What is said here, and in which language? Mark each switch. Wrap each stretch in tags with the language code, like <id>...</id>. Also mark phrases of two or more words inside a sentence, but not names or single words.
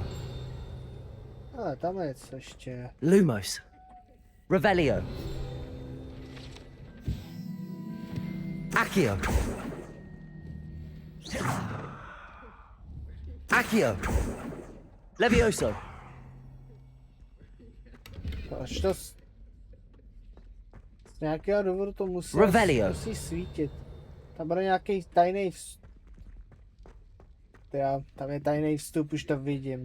<cs>Ale tam je něco ještě. Lumos. Revelio. Accio. Accio. Levioso. Až to z nějakého důvodu to musí svítit. Tam bude nějaký tajný vstup. Tam je tajný vstup, už to vidím.</cs>